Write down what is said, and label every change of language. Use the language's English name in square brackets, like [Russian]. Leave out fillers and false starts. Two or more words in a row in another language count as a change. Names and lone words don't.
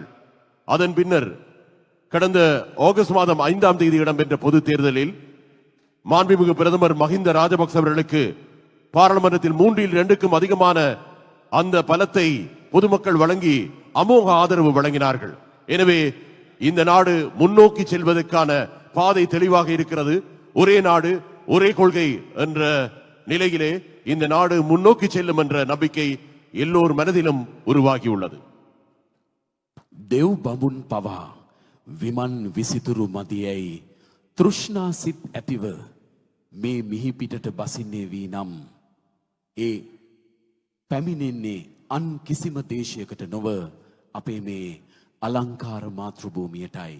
[Tamil] அதன் பின்னர் கடந்த ஆகஸ்ட் மாதம் 5ஆம் தேதி இடம்பெற்ற பொது தேர்தலில் மாண்புமிகு பிரதமர் மஹிந்த ராஜபக்ச அவர்களுக்கு பாராளுமன்றத்தில் 3/2க்கும் அதிகமான அந்த பலத்தை பொதுமக்கள் வழங்கி அமோக ஆதரவு வழங்கினார்கள். எனவே இந்த நாடு முன்னோக்கி செல்வதற்கான பாதை தெளிவாக இருக்கிறது. ஒரே நாடு ஒரே கொள்கை என்ற நிலையிலே இந்த நாடு முன்னோக்கி செல்லும் என்ற நம்பிக்கை எல்லோர் மனதிலும் உருவாகியுள்ளது. [Sinhala] දෙව් බඹුන් පවා විමන් විසිතුරු මදියයි තෘෂ්ණා සිත් ඇතිව මේ මිහි පිටට බසින්නේ වී නම් ඒ පැමිණෙන්නේ අන් කිසිම දේශයකට නොව අපේ මේ අලංකාර මාතෘභූමියටයි.